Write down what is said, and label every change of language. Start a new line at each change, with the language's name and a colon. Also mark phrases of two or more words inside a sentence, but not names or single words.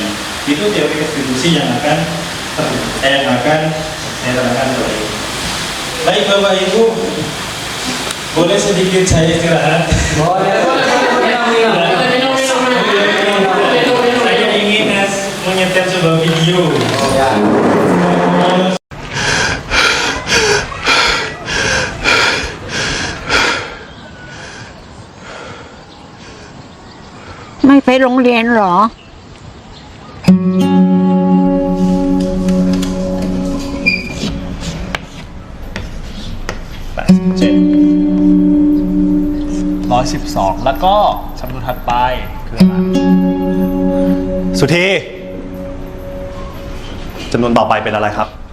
Indonesian: Itu teori restitusi yang akan saya terangkan kepada Ibu. Baik Bapak Ibu, boleh sedikit saya istirahat? Saya ingin menyetel sebuah video.
Thai: ไม่ไปโรงเรียนเหรอ 112 แล้วก็จำนวนถัดไปคืออะไรสุธีจำนวนต่อไปเป็นอะไรครับ